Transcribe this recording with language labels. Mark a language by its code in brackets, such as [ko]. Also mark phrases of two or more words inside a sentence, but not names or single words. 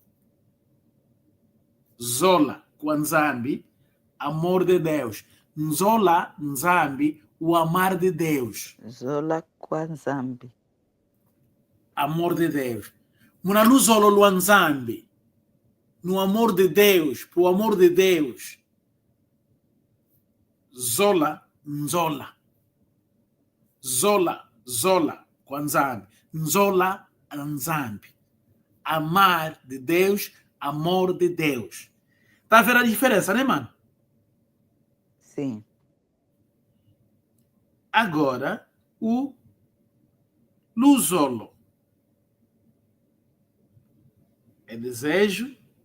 [pt] Zola com Nzambi, amor de Deus. [kg] Nzola Nzambi, [pt] o amar de Deus. [kg] Zola com Nzambi. [pt] Amor de Deus. [kg] Munalu Zolo Luanzambi, [pt] no amor de Deus, pro amor de Deus. [kg] Zola, Nzola. Zola com Nzambi. Nzola Nzambi. [pt] Amar de Deus, amor de Deus. Tá a ver a diferença, né, mano? Sim. Agora, o Luzolo. É desejo,